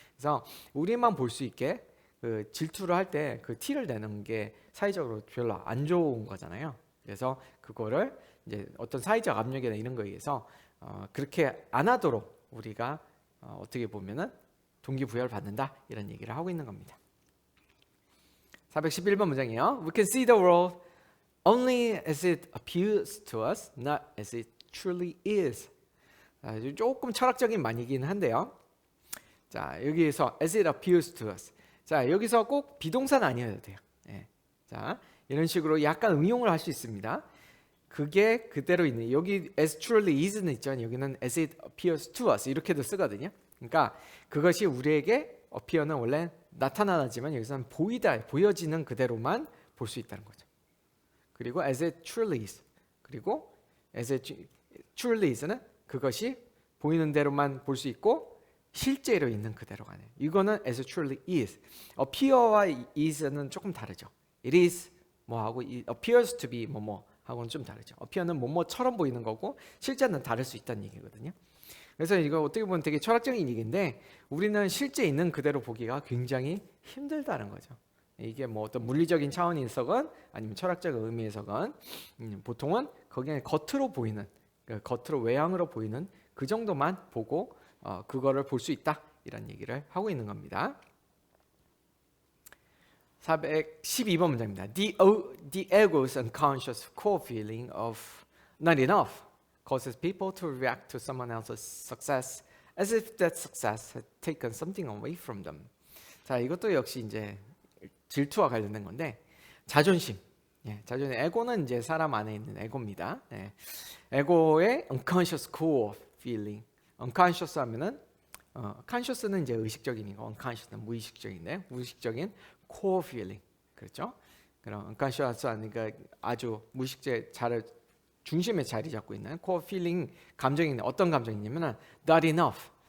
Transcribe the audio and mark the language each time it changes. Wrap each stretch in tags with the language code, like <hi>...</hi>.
<ko>그래서 우리만 볼 수 있게 그 질투를 할 때 그 티를 내는 게 사회적으로 별로 안 좋은 거잖아요. 그래서 그거를 이제 어떤 사회적 압력이나 이런 거에 의해서 그렇게 안 하도록 우리가 어떻게 보면은 동기부여를 받는다 이런 얘기를 하고 있는 겁니다. 411번 문장이에요.</ko> <en>We can see the world only as it appears to us, not as it truly is.</en> <ko>조금 철학적인 말이긴 한데요. 자, 여기에서</ko> <en>as it appears to us.</en> <ko>자, 여기서 꼭 비동사는 아니어도 돼요. 예. 자, 이런 식으로 약간 응용을 할 수 있습니다. 그게 그대로 있는 여기</ko> <en>as truly is</en> <ko>는 있죠. 여기는</ko> <en>as it appears to us</en> <ko>이렇게도 쓰거든요. 그러니까 그것이 우리에게 appear는 원래 나타나지만 여기서는 보여지는 그대로만 볼 수 있다는 거죠.</ko> <en>그리고 as it truly is.</en> <ko>그리고</ko> <en>as it truly is</en> <ko>는 그것이 보이는 대로만 볼 수 있고 실제로 있는 그대로가 아니에요.</ko> <en>이거는 as it truly is.</en> <ko>appear와 is는 조금 다르죠. it is 뭐하고</ko> <en>appears to be</en> <ko>뭐뭐 하고는 좀 다르죠. appear는 뭐뭐처럼 보이는 거고 실제는 다를 수 있다는 얘기거든요. 그래서 이거 어떻게 보면 되게 철학적인 얘기인데 우리는 실제 있는 그대로 보기가 굉장히 힘들다는 거죠. 이게 뭐 어떤 물리적인 차원에서건 아니면 철학적 의미에서건 보통은 거기에 겉으로 보이는 겉으로 외향으로 보이는 그 정도만 보고 그거를 볼 수 있다 이런 얘기를 하고 있는 겁니다. 412번 문장입니다.</ko> <en>The ego's unconscious core feeling of not enough causes people to react to someone else's success as if that success had taken something away from them.</en> <ko>자, 이것도 역시 이제 질투와 관련된 건데 자존심. 자존심. 에고는 이제 사람 안에 있는 에고입니다.</ko> <en>에고의 unconscious core feeling.</en> <ko>unconscious 하면은 conscious는 이제 의식적인 거, unconscious는 무의식적인데 무의식적인 core feeling. 그렇죠? 그럼 unconscious 하니까 아주 무의식적 중심에 자리 잡고 있는</ko> <en>core feeling</en> <ko>감정이 어떤 감정이냐면은</ko> <en>not enough.</en>